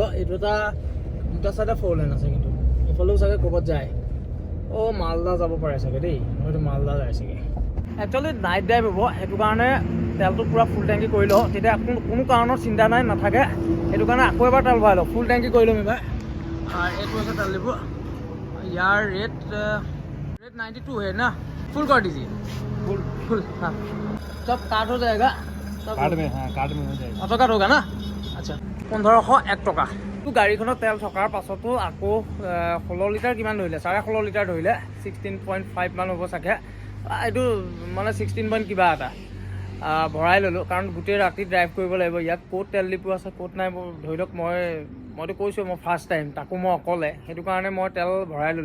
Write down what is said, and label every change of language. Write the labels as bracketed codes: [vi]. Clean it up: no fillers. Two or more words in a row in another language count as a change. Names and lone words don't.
[as] এইটো দুটা চাইডে 4 লেন আছে, কিন্তু এইফালেও চাগে ক'ৰবাত যায়। মালদা যাব পাৰে চাগে দেই, হয়তো মালদা যায় চাগে। একচুৱেলি [en] night drive [as] হ'ব, সেইটো কাৰণে তেলটো পূৰা ফুল টেংকি কৰি লওঁ, তেতিয়া কোনো কাৰণত চিন্তা নাই নাথাকে। সেইটো কাৰণে আকৌ এবাৰ তেল ভৰাই লওঁ, ফুল টেংকি কৰি ল'ম এইবাৰ। এইটো হৈছে তেল ডিপু। [hi] यार रेट 92 है ना, फुल कर दीजिए। फुल हाँ, सब कार्ड हो जाएगा, कार्ड में, हाँ कार्ड में हो जाएगा। [en] auto card [hi] होगा ना? [as] আচ্ছা, 1501 টকা। গাড়ীখনত তেল থকাৰ পাছতো আকৌ 16 লিটাৰ কিমান ধৰিলে, 16.5 লিটাৰ ধৰিলে, 16.5 মান হ'ব চাগে। এইটো মানে 16 পইণ্ট কিবা এটা ভৰাই ল'লোঁ, কাৰণ গোটেই ৰাতি ড্ৰাইভ কৰিব লাগিব। ইয়াত ক'ত তেল ডিপু আছে ক'ত নাই, ধৰি লওক মইতো কৈছোঁ মই [en] first time, [as] তাকো মই অকলে, সেইটো কাৰণে মই তেল ভৰাই ল'লোঁ।